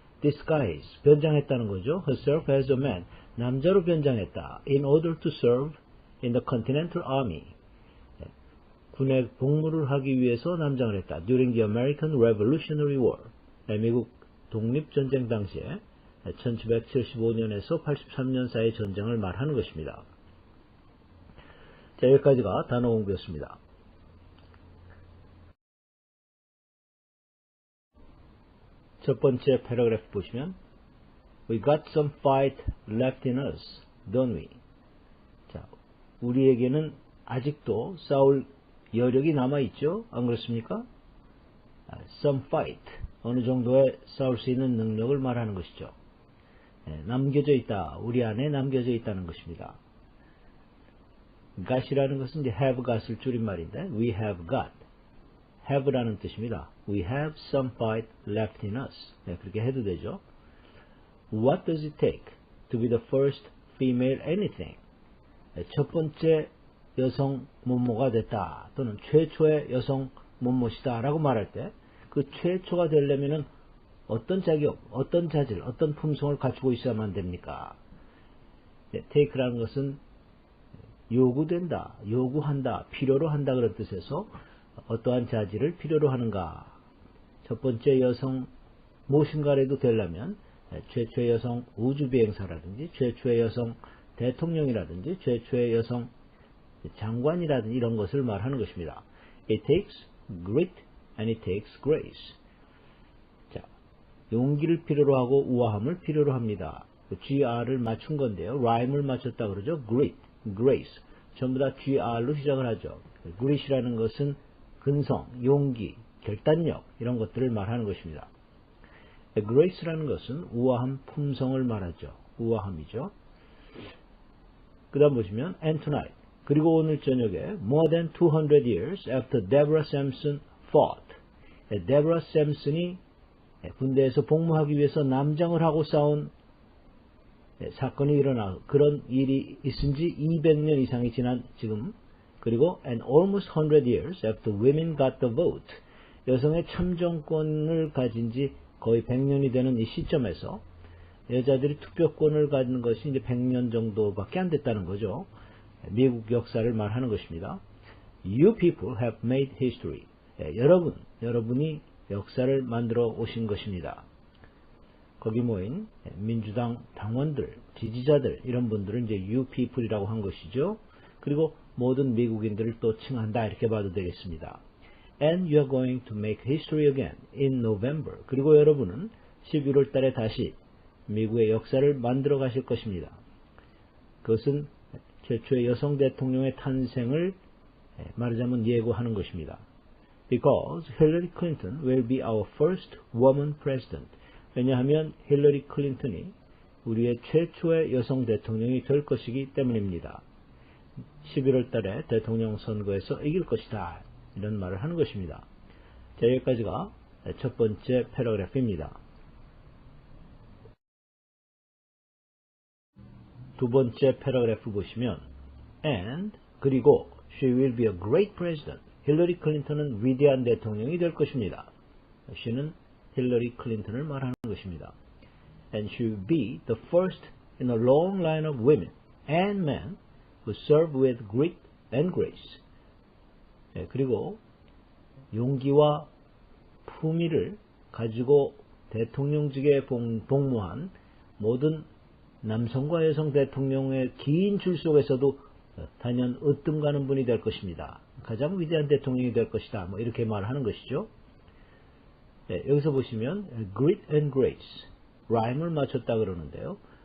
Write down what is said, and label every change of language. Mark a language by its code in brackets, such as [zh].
[ko] disguise, 변장했다는 거죠. [en] herself as a man, [ko] 남자로 변장했다. [en] in order to serve in the Continental Army, [ko] 군에 복무를 하기 위해서 남장을 했다. [en] during the American Revolutionary War, [ko] 미국 독립전쟁 당시에 1775년에서 83년 사이의 전쟁을 말하는 것입니다. 자, 여기까지가 단어 공부였습니다. 첫 번째 패러그래프 보시면 [en] We got some fight left in us, don't we? [ko] 자, 우리에게는 아직도 싸울 여력이 남아있죠? 안 그렇습니까? [en] Some fight, [ko] 어느 정도의 싸울 수 있는 능력을 말하는 것이죠. 남겨져 있다, 우리 안에 남겨져 있다는 것입니다. got이라는 것은 이제 have got을 줄임말인데 [en] we have got, [ko] have라는 뜻입니다. [en] We have some fight left in us. [ko] 그렇게 해도 되죠. [en] What does it take to be the first female anything? [ko] 첫 번째 여성 모모가 됐다 또는 최초의 여성 모모시다 라고 말할 때 그 최초가 되려면 어떤 자격, 어떤 자질, 어떤 품성을 갖추고 있어야만 됩니까? take라는 것은 요구된다, 요구한다, 필요로 한다 그런 뜻에서 어떠한 자질을 필요로 하는가. 첫 번째 여성 무엇인가라도 되려면 최초의 여성 우주비행사라든지 최초의 여성 대통령이라든지 최초의 여성 장관이라든지 이런 것을 말하는 것입니다. [en] It takes grit and it takes grace. [ko] 자, 용기를 필요로 하고 우아함을 필요로 합니다. GR을 맞춘 건데요. rhyme을 맞췄다 그러죠. [en] grit, grace. [ko] 전부 다 GR로 시작을 하죠. grit이라는 것은 근성, 용기, 결단력 이런 것들을 말하는 것입니다. grace라는 것은 우아함, 품성을 말하죠. 우아함이죠. 그 다음 보시면 [en] and tonight, [ko] 그리고 오늘 저녁에 [en] more than 200 years after Deborah Sampson fought, [ko] Deborah Sampson이 군대에서 복무하기 위해서 남장을 하고 싸운 사건이 일어나 그런 일이 있은 지 200년 이상이 지난 지금, 그리고 [en] and almost 100 years after women got the vote, [ko] 여성의 참정권을 가진 지 거의 100년이 되는 이 시점에서 여자들이 투표권을 가진 것이 이제 100년 정도밖에 안 됐다는 거죠. 미국 역사를 말하는 것입니다. [en] You people have made history. [ko] 여러분이 역사를 만들어 오신 것입니다. 거기 모인 민주당 당원들, 지지자들 이런 분들은 이제 [en] you people [ko] 이라고 한 것이죠. 그리고 모든 미국인들을 또 칭한다 이렇게 봐도 되겠습니다. [en] And you are going to make history again in November. [ko] 그리고 여러분은 11월 달에 다시 미국의 역사를 만들어 가실 것입니다. 그것은 최초의 여성 대통령의 탄생을 말하자면 예고하는 것입니다. [en] Because Hillary Clinton will be our first woman president. [ko] 왜냐하면 힐러리 클린턴이 우리의 최초의 여성 대통령이 될 것이기 때문입니다. 11월 달에 대통령 선거에서 이길 것이다. 이런 말을 하는 것입니다. 자, 여기까지가 첫 번째 패러그래프입니다. 두 번째 패러그래프 보시면 [en] and [ko] 그리고 [en] she will be a great president. [ko] 힐러리 클린턴은 위대한 대통령이 될 것입니다. she는 힐러리 클린턴을 말하는 것입니다. [en] And she will be the first in a long line of women and men who serve with grit and grace. [ko] 그리고 용기와 품위를 가지고 대통령직에 복무한 모든 남성과 여성 대통령의 긴 줄 속에서도 단연 으뜸가는 분이 될 것입니다. 가장 위대한 대통령이 될 것이다. 뭐 이렇게 말하는 것이죠. 여기서 보시면 [en] grit and grace, [ko] 라임을 맞췄다 그러는데요.